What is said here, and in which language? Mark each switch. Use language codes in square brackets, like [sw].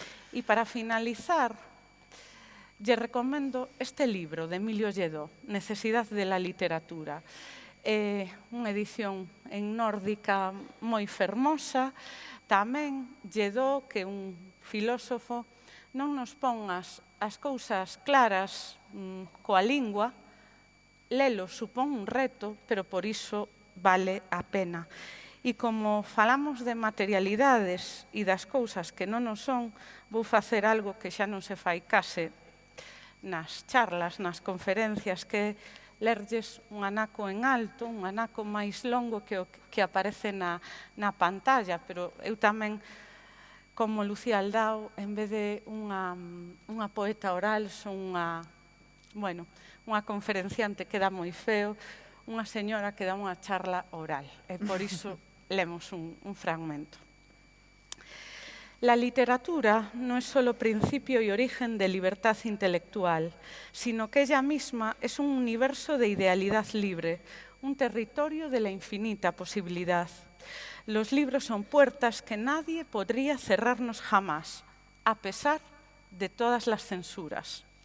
[gl] E para finalizar, lle recomendo este libro de Emilio Lledó, Necesidad de la literatura. É unha edición en nórdica moi fermosa. Tamén Lledó, que é un filósofo, non nos pon as cousas claras coa lingua. Lelo supón un reto, pero por iso vale a pena. E como falamos de materialidades e das cousas que non o son, vou facer algo que xa non se fai case nas charlas, nas conferencias, que é lerlles un anaco en alto, un anaco máis longo que o que aparece na pantalla, pero eu tamén, como Lucía Aldao, en vez de unha poeta oral, son unha conferenciante que dá moi feo, unha señora que dá unha charla oral. E por iso lemos un fragmento. [es] La literatura no es solo principio y origen de libertad intelectual, sino que ella misma es un universo de idealidad libre, un territorio de la infinita posibilidad. Los libros son puertas que nadie podría cerrarnos jamás, a pesar de todas las censuras.